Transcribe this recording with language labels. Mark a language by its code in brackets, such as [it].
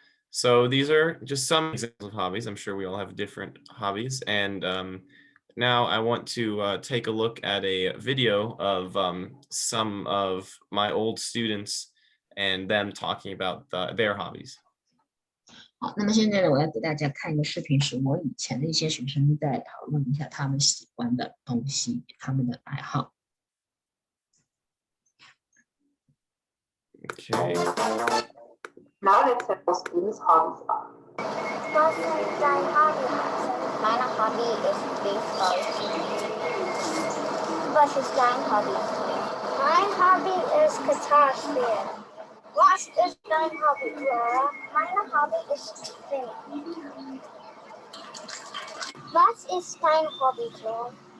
[en] So these are just some examples of hobbies. I'm sure we all have different hobbies. And now I want to take a look at a video of some of my old students and them talking about their hobbies. [zh] 好，那么现在呢，我要给大家看一个视频，是我以前的一些学生在讨论一下他们喜欢的东西，他们的爱好。 [en] Okay. Now let's have our students' hobbies are. [de] Was ist dein Hobby? Meine Hobby ist Baseball. Was ist dein Hobby? Mein Hobby ist Gitarre spielen. Was ist dein Hobby, Clara? Mein Hobby ist Singen. Was ist dein Hobby, Clara?